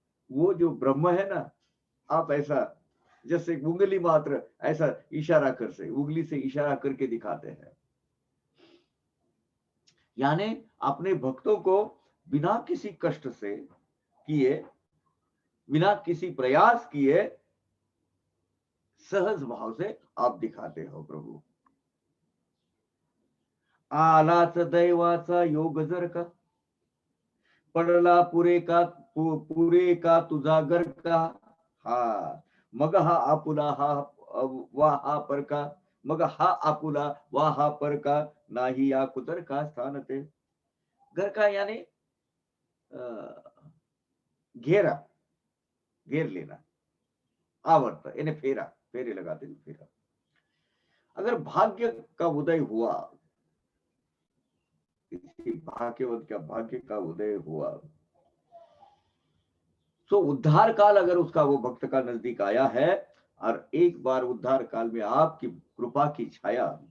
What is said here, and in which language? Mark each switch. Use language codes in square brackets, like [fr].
[hi] वो जो ब्रह्म है ना, आप ऐसा जैसे उंगली मात्र ऐसा इशारा कर से उंगली से इशारा करके दिखाते हैं, यानी अपने भक्तों को बिना किसी कष्ट से किए, बिना किसी प्रयास किए, सहज भाव से आप दिखाते हो प्रभु। [mr] आलाच दैवाचा योग जर का, पडला पुरे का तुझा घर का, हा मग हा आपुला हा वा हा पर का, मग हा आपुला वा हा पर का, नाही या कुदर का स्थान ते। [hi] घर का यानी घेरा, घेर लेना, आवर्त यानी फेरा, फेरे लगाते फेरा। अगर भाग्य का उदय हुआ, किसी भाग्यवत का भाग्य का उदय हुआ, तो उद्धार काल अगर उसका वो भक्त का नजदीक आया है, और एक बार उद्धार काल में आपकी कृपा की छाया,